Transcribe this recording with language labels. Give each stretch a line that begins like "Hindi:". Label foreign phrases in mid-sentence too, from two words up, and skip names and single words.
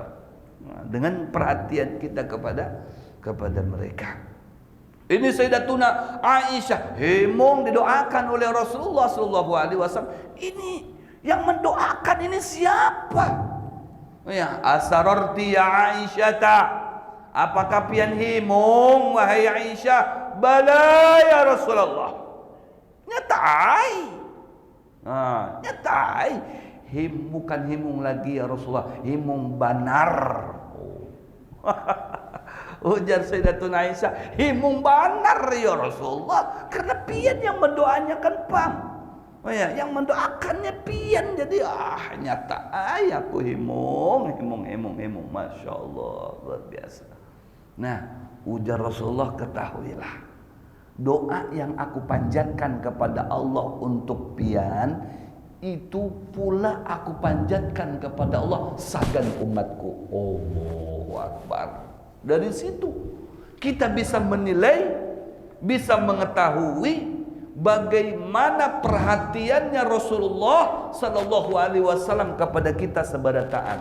Banjar: Nah, dengan perhatian kita kepada mereka. Ini Sayyidatuna Aisyah himung didoakan oleh Rasulullah SAW. Ini yang mendoakan ini siapa? Ya,
Arabic: أسررت يا عائشة.
Banjar: Apakah pian himung wahai Aisyah?
Arabic: بلى يا رسول الله.
Banjar: Nyatai. Nah, nyatai. Bukan himung lagi
Arabic: يا رسول الله,
Banjar: himung banar. Ujar Sayyidatuna Aisyah, himung banar
Arabic: يا رسول الله,
Banjar: karena pian yang mendoakan pam. Oh ya, yang mendoakannya pian, jadi nyata aku himung,
Arabic: ما شاء الله,
Banjar: luar biasa. Nah, ujar Rasulullah, ketahuilah, doa yang aku panjatkan kepada Allah untuk pian, itu pula aku panjatkan kepada Allah sagan umatku.
Arabic: الله أكبر.
Banjar: Dari situ kita bisa menilai, bisa mengetahui bagaimana perhatiannya Rasulullah
Arabic: صلى الله عليه وسلم
Banjar: kepada kita sebarataan.